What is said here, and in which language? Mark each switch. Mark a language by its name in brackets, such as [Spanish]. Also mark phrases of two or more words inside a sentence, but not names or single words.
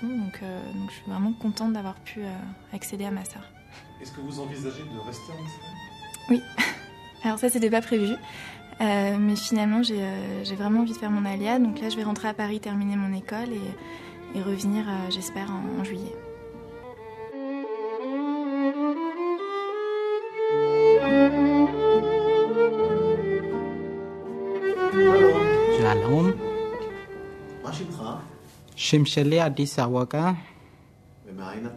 [French] Donc je suis vraiment contente d'avoir pu accéder à Massa. Est-ce que vous envisagez de rester en Israël? Oui. Alors ça, c'était pas prévu. Mais finalement, j'ai vraiment envie de faire mon alia. Donc là, je vais rentrer à Paris, terminer mon école et revenir, j'espère, en juillet. [Hebrew] שלום, מה שמך? שם שלי אדיס אווקה, ומאין אתה?